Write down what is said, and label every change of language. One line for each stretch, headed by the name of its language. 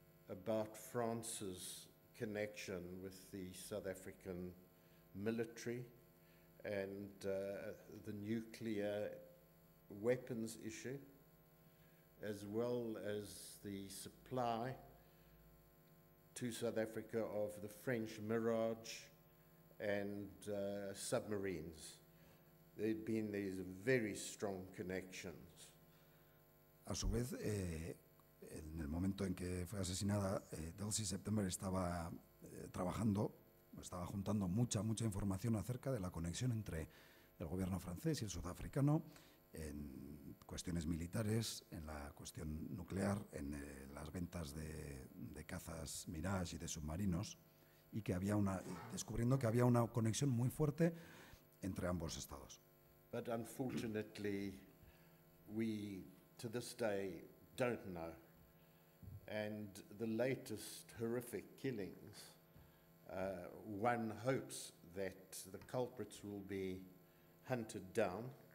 English: about France's connection with the South African military and the nuclear weapons issue, as well as the supply to South Africa of the French Mirage and submarines. There'd been these very strong connections.
Spanish: A su vez, en el momento en que fue asesinada, Dulcie September estaba trabajando, estaba juntando mucha información acerca de la conexión entre el gobierno francés y el sudafricano en cuestiones militares, en la cuestión nuclear, en las ventas de cazas Mirage y de submarinos, y que descubriendo que había una conexión muy fuerte entre ambos estados.
English: But unfortunately, we to this day don't know. And the latest horrific killings, one hopes that the culprits will be hunted down.